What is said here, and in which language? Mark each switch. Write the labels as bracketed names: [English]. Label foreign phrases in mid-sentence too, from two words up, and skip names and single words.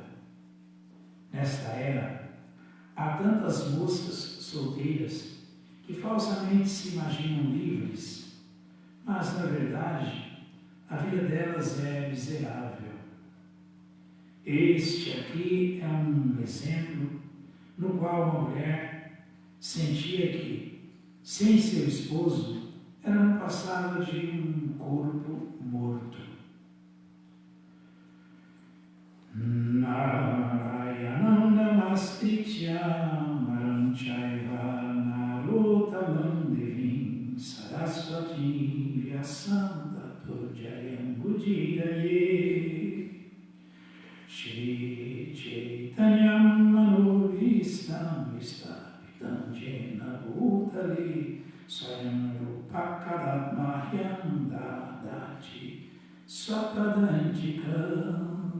[Portuguese] Nesta era, há tantas moças solteiras que falsamente se imaginam livres, mas, na verdade, a vida delas é miserável. Este aqui é um exemplo no qual uma mulher sentia que, sem seu esposo, ela não passava de um corpo morto. [Sanskrit] नारायणं नमस्कृत्य मरं चैव नरोत्तमम् देवीं सरस्वतीं व्यासं ततो जयं बुदीरये श्री चैतन्यं मनभीष्टं विस्तापितं जेन भूतले स्वयं रूपकदमह्यं ददाति स्वपदान्तिकम्